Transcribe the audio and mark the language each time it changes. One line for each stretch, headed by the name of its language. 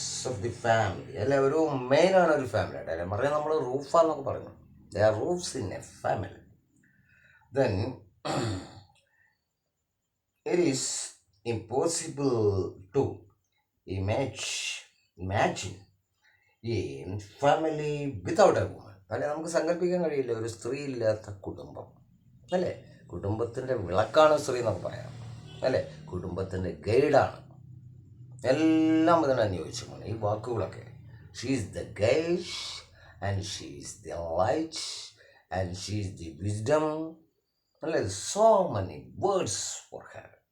English: of the family
Malayalam: അല്ലെ, ഒരു മെയിനാണ് ഒരു ഫാമിലി ആയിട്ട് അല്ലെ പറയാം. നമ്മൾ റൂഫാന്നൊക്കെ പറഞ്ഞു,
English: They are roofs in a family. Then it is impossible to imagine a family without a woman.
Malayalam: അല്ലെ, നമുക്ക് സങ്കല്പിക്കാൻ കഴിയില്ല ഒരു സ്ത്രീ ഇല്ലാത്ത കുടുംബം അല്ലേ. കുടുംബത്തിൻ്റെ വിളക്കാണ് സ്ത്രീ എന്നൊക്കെ പറയാം അല്ലേ, കുടുംബത്തിൻ്റെ ഗൈഡാണ്, എല്ലാം ഇതിനെ അനുയോജ്യമാണ് ഈ വാക്കുകളൊക്കെ.
English: She is the guide and she is the light and she is the wisdom അല്ലേ, so many words for her.